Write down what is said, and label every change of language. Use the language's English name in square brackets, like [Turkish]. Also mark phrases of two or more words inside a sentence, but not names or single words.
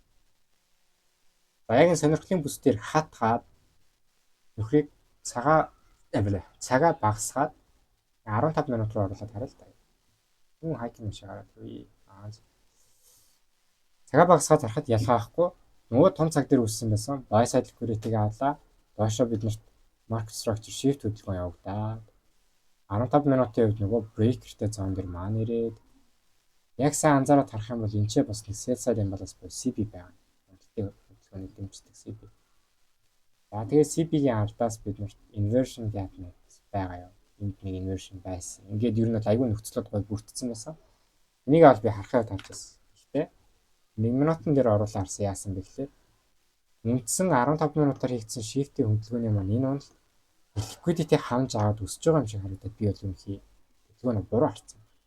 [Mongolian] За яг энэ сонирхлын бүс дээр хатгаад нөхрийг цагаа багасгаад 15 минут руу оруулаад хараа л та. Хүн хайкинг шиг хараад үе. Цагаа багасгаад харахад ялгаахгүй нөгөө том цаг дээр үссэн байсан [English] buy side liquidity- [Mongolian] г авлаа. Доошоо биднэрт [English] market structure shift [Mongolian] хөдөлгөөн явагдаад 15 минутын үед нөгөө breaker-тэй зон дээр маань ирээд яг сайн анзаараад харах юм бол энэ ч бас нэг [English] sell side imbalance [Mongolian] буюу CB байна. Үнэлтийн хөдөлгөөнийг дэмждэг CB. За тэгээд CB-ийн ардаас биднэрт [English] inversion gap [Mongolian] нэг байгаа юм. Энд нэг inversion байсан. Ингээд ер нь бол айгүй нөхцлөд гой бүрдсэн байсан. Энийг авал би харахаа тавьчихсан. Гэхдээ 1 минутын дээр оруулаа харсан яасан бэ гэхээр үндсэн 15 минутаар хийгдсэн shift-ийн хөдөлгөөний маань энэ онол liquidity хавж аваад өсөж байгаа юм шиг харагдаад би бол үнэхээр хөдөлгөөнө буруу харсан.